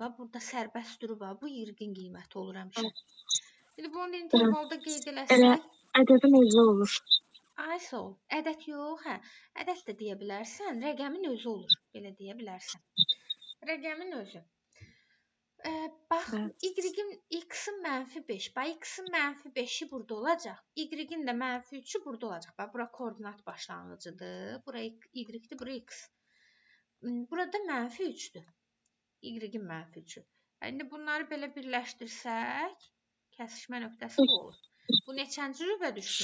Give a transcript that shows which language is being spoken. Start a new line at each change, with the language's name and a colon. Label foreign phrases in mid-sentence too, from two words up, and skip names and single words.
Azerbaijani: Burada sərbəst durub, bu y-in qiyməti olur həmişə. İndi bunu intervalda qeyd eləsək. Ədədin özü olur. Ay, sol. Ədəd yox, hə. Ədəd də deyə bilərsən, rəqəmin özü olur. Belə deyə bilərsən. Rəqəmin özü. Bax, Bəli. y-in x-in -5. Bax, x-in -5-i burada olacaq. Y-in də -3-ü burada olacaq. Bax, bura koordinat başlanğıcıdır. Bura y-dir, bura x. Burada -3-dür. Y-in -3-ü. İndi bunları belə birləşdirsək, kəsişmə nöqtəsi bu olur. Bu neçənci rübə düşdü?